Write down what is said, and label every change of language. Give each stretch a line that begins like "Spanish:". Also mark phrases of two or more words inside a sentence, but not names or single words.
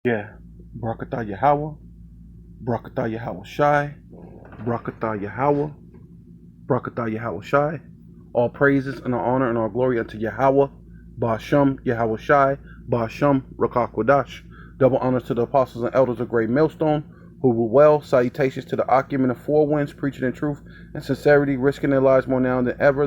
English: Yeah. Barakatah Yahweh, Barakatah Yahweh Shai, Barakatah Yahweh, Barakatah Yahweh Shai. All praises and all honor and all glory unto Yahweh, Ba'ashem Yahweh Shai, Ba'ashem Rakah Kodash. Double honors to the apostles and elders of Great Millstone, who rule well. Salutations to the occupant of four winds, preaching in truth and sincerity, risking their lives more now than ever.